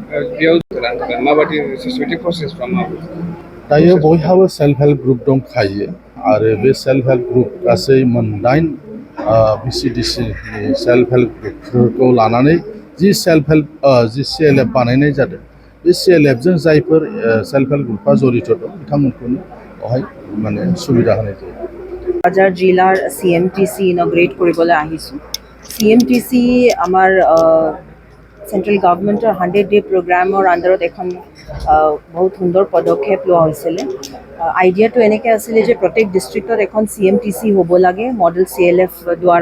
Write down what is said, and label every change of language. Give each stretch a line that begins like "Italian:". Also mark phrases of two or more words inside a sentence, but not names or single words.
Bodo: दायो बयहाबो
English: self help group
Bodo: दंखायो आरो बे
English: self help group
Bodo: गासै मोनदाइन VCDCनि
English: self help groupफोरखौ
Bodo: लानानै जि
English: self help
Bodo: जि CLF बानायनाय जादों बे CLFजों जायफोर
English: self help groupআ
Bodo: जড়িত दं बिथांमोनखौनो बेवहाय माने सुबिदा होनाय जायो
Assamese: কক্ৰাঝাৰ জিলাৰ CMTC ইনগ্ৰেট কৰিবলৈ আহিছোঁ CMTC আমাৰ
English: central governmentৰ 100-day programৰ underত
Assamese: এখন বহুত সুন্দৰ পদক্ষেপ লোৱা হৈছিলে আইডিয়াটো এনেকৈ আছিলে যে প্ৰত্যেক ডিষ্ট্ৰিক্টত এখন CMTC হ'ব লাগে মডেল CLF দ্বাৰা